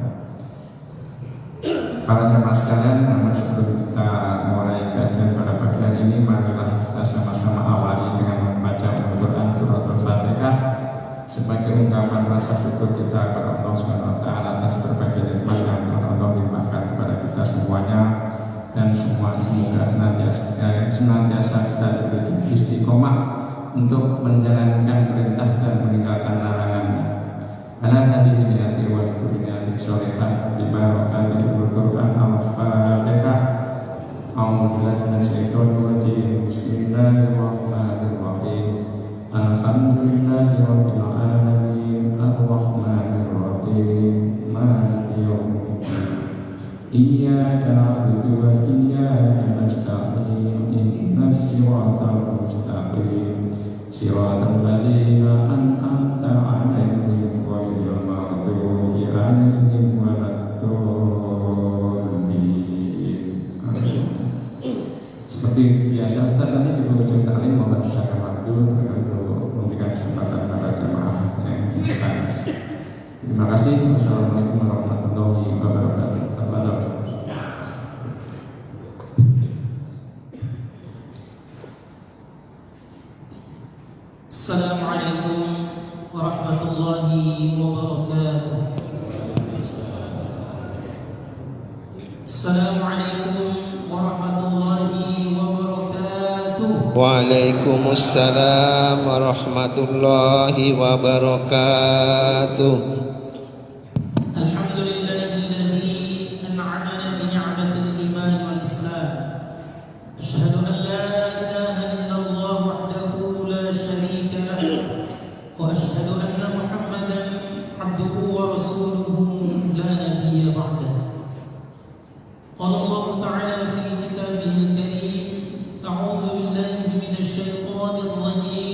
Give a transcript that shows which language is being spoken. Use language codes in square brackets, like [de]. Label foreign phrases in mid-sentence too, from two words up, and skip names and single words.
[id] Para jamaah sekalian, namun sebelum kita mulai kajian pada pagi hari ini, marilah kita sama-sama awali dengan membaca Al-Quran Surat Al-Fatihah sebagai ungkapan rasa syukur kita kepada Allah [ar] سبحانه وتعالى [id] atas berbagai nikmat yang telah Allah limpahkan kepada kita semuanya, dan semoga senantiasa kita diberi istiqomah untuk menjalankan perintah dan meninggalkan larangannya. [ar] على هذه نيتي وكل نية صالحة بما وقت القرآن الفاتحة. أعوذ بالله من الشيطان الرجيم. بسم الله الرحمن الرحيم الحمد لله رب العالمين الرحمن الرحيم مالك يوم الدين. إياك نعبد وإياك نستعين. اهدنا الصراط المستقيم صراط الذين أنعمت عليهم غير المغضوب عليهم ولا الضالين. [id] Seperti biasa, tadi di ujung taklim membacakan waktu untuk memberikan kesempatan para jamaah yang dibutuhkan. Terima kasih. [ar] والسلام عليكم ورحمة الله وبركاته. السلام عليكم ورحمة الله وبركاته. السلام عليكم ورحمة الله وبركاته. وعليكم السلام ورحمة الله وبركاته. الحمد لله الذي أنعمنا بنعمة الإيمان والإسلام. أشهد أن لا إله إلا الله وحده لا شريك له وأشهد أن محمدا عبده ورسوله لا نبي بعده. قال الله تعالى في كتابه الكريم أعوذ بالله من الشيطان الرجيم.